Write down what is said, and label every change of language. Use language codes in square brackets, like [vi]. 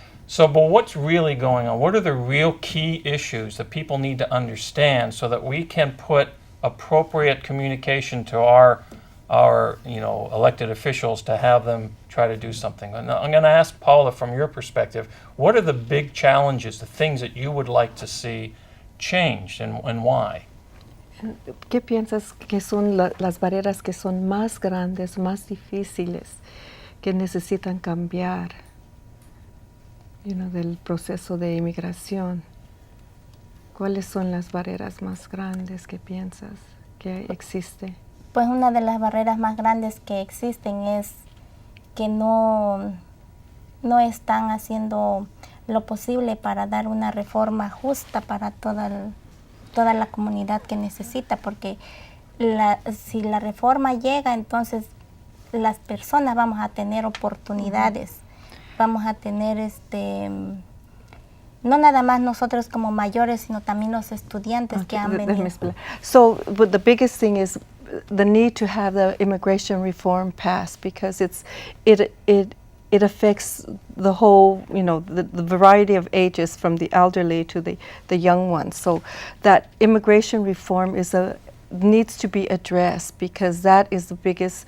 [en] So, but what's really going on? What are the real key issues that people need to understand so that we can put appropriate communication to our elected officials to have them try to do something? And I'm going to ask Paula, from your perspective, what are the big challenges, the things that you would like to see changed, and why? [es] ¿Qué piensas que son las barreras que son más grandes, más difíciles, que necesitan cambiar, del proceso de inmigración? ¿Cuáles son las barreras más grandes que piensas que existe? Pues una de las barreras más grandes que existen es que no están haciendo lo posible para dar una reforma justa para toda la comunidad que necesita, porque si la reforma llega, entonces las personas vamos a tener oportunidades, vamos a tener no nada más nosotros como mayores, sino también los estudiantes que han venido. [en] So but the biggest thing is the need to have the immigration reform passed, because it affects the whole, the variety of ages, from the elderly to the young ones. So that immigration reform needs to be addressed, because that is the biggest.